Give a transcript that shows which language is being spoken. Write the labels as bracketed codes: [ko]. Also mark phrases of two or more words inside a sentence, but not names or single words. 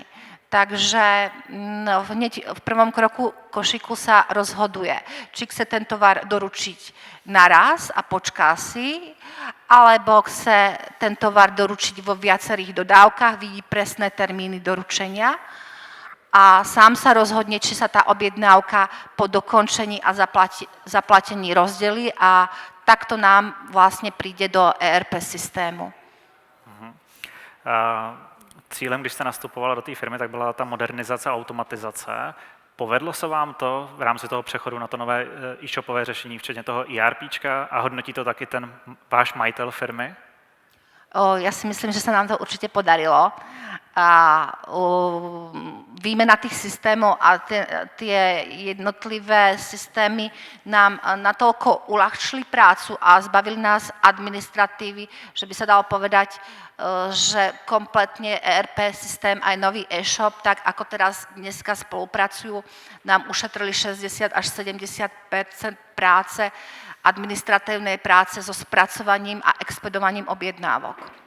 [sk] Takže hneď v prvom kroku košíku sa rozhoduje, či chce ten tovar doručiť naraz a počká si, alebo chce ten tovar doručiť vo viacerých dodávkach, vidí presné termíny doručenia a sám sa rozhodne, či sa tá objednávka po dokončení a zaplatení rozdelí a takto nám vlastne príde do ERP systému. [cs] Cílem, když jste nastupovala do té firmy, tak byla ta modernizace a automatizace. Povedlo se vám to v rámci toho přechodu na to nové e-shopové řešení, včetně toho ERPčka a hodnotí to taky ten váš majitel firmy? [sk] Ja si myslím, že sa nám to určite podarilo. výmena tých systémov a tie jednotlivé systémy nám natoľko uľahčili prácu a zbavili nás administratívy, že by sa dalo povedať, že kompletne ERP systém aj nový e-shop, tak ako teraz dneska spolupracujú, nám ušetrili 60 až 70 % práce, administratívnej práce so spracovaním a expedovaním objednávok.